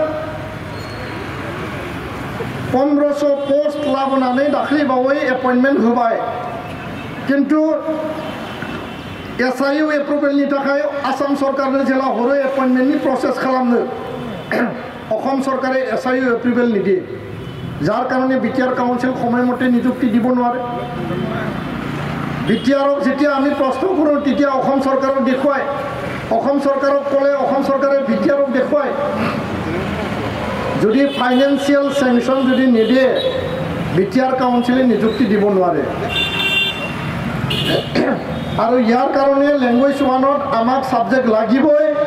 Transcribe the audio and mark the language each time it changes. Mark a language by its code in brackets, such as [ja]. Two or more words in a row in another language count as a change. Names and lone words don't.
[brx] 1500 पोस्ट लाबोनानै दाख्लैबावै एपइन्टमेन्ट होबाय किन्तु SIU एप्रुभेलनि थाखाय आसाम सरकारनो जेला हरो एपइन्टमेन्टनि प्रसेस खालामनो [as] অসম চৰকাৰে SIU এপ্ৰুভেল নিদিয়ে যাৰ কাৰণে বিটিআৰ কাউন্সিল সময় মতে নিযুক্তি দিব নোৱাৰে बिटिआरক যেতিয়া আমি প্ৰশ্ন কৰোঁ তেতিয়া অসম চৰকাৰক দেখুৱায় অসম চৰকাৰক ক'লে অসম চৰকাৰে বিটিআৰক দেখুৱায় যদি [en] financial sanction [as] যদি নিদিয়ে বিটিআৰ কাউন্সিলে নিযুক্তি দিব নোৱাৰে আৰু ইয়াৰ কাৰণে ল্যাঙ্গুৱেজ ওয়ানত আমাক সাবজেক্ট লাগিবই